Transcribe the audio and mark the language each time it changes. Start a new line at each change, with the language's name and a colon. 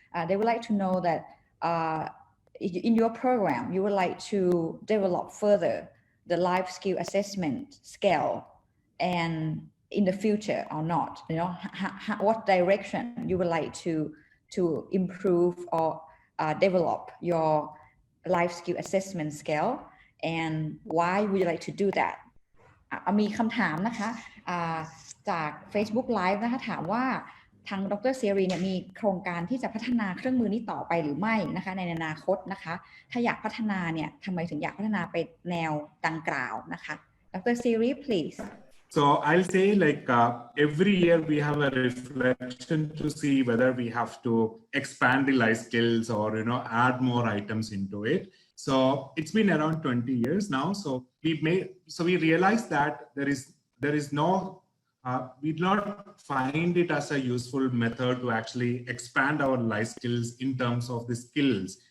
English: They would like to know that in your program you would like to develop further the life skill assessment scale and in the future or not, what direction you would like to improve or develop your life skill assessment scale and why would you like to do that
Thai: มีคำถามนะคะจาก Facebook Live นะคะถามว่าทางดร. เสรีเนี่ยมีโครงการที่จะพัฒนาเครื่องมือนี้ต่อไปหรือไม่นะคะในอนาคตนะคะถ้าอยากพัฒนาเนี่ยทำไมถึงอยากพัฒนาไปแนวดังกล่าวนะคะดร.
English: เสรี please. So I'll say every year we have a reflection to see whether we have to expand the life skills or add more items into it. So it's been around 20 years now. So we realized that there is no we do not find it as a useful method to actually expand our life skills in terms of the skills.